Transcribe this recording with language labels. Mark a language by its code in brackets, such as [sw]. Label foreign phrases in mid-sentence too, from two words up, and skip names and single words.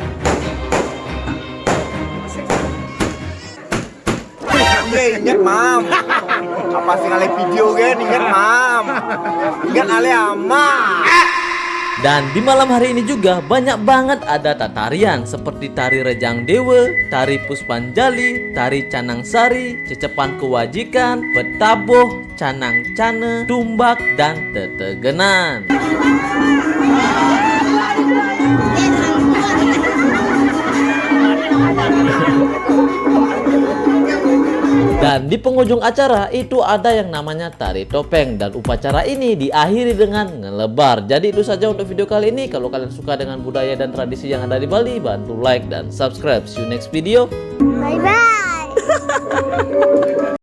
[id] Ingat mam. Apa sih kali video kan? Ingat mam. Ingat ale ama. Dan di malam hari ini juga banyak banget ada tatarian seperti tari Rejang Dewa, tari Puspanjali, tari Canang Sari, Cecepan Kewajikan, Betaboh, Canang Cane, Tumbak, dan Tetegenan. Dan di penghujung acara itu ada yang namanya tari topeng. Dan upacara ini diakhiri dengan ngelebar. Jadi itu saja untuk video kali ini. Kalau kalian suka dengan budaya dan tradisi yang ada di Bali, bantu like dan subscribe. [en] See you next video. Bye bye.